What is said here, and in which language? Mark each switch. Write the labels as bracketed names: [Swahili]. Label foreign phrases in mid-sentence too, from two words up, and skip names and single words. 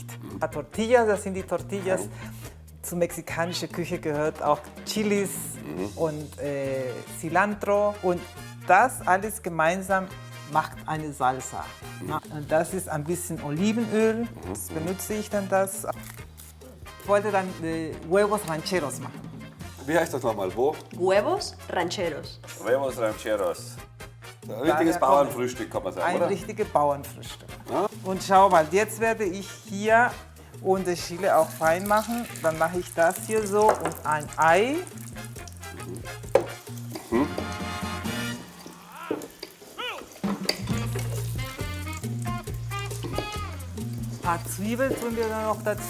[German] Tortillas, das sind die Tortillas. Zur mexikanischen Küche gehört auch Chilis und Cilantro. Und das alles gemeinsam macht eine Salsa. Na, und das ist ein bisschen Olivenöl, das benutze ich dann das. Ich wollte dann [Spanish] Huevos Rancheros [German] machen. Wie heißt das nochmal? Wo? [Spanish] Huevos rancheros. Huevos Rancheros. [German] Ein richtiges Daher Bauernfrühstück, kann man sagen, Ein oder? richtiges Bauernfrühstück. Und schau mal, jetzt werde ich hier und die Chile auch fein machen. Dann mache ich das hier so und ein Ei. Ein paar Zwiebeln tun wir dann noch dazu.